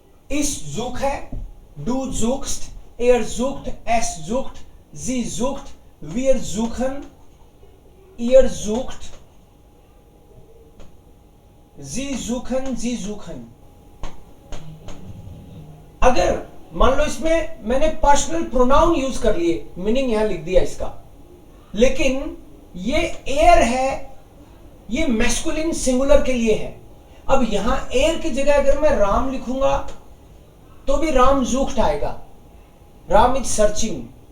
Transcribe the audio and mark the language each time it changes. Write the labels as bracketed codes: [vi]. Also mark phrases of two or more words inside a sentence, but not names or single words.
[de] Ich suche, du suchst, er sucht, es sucht, sie sucht, wir suchen, ihr sucht, sie suchen. [hi] अगर मान लो इसमें मैंने [en] personal pronoun use [hi] कर लिए, मीनिंग यहां लिख दिया इसका, लेकिन ये एयर है, ये [en] masculine singular [hi] के लिए है। अब यहां एयर की जगह अगर मैं राम लिखूंगा तो भी राम जूख्ट आएगा, [en] Ram is searching.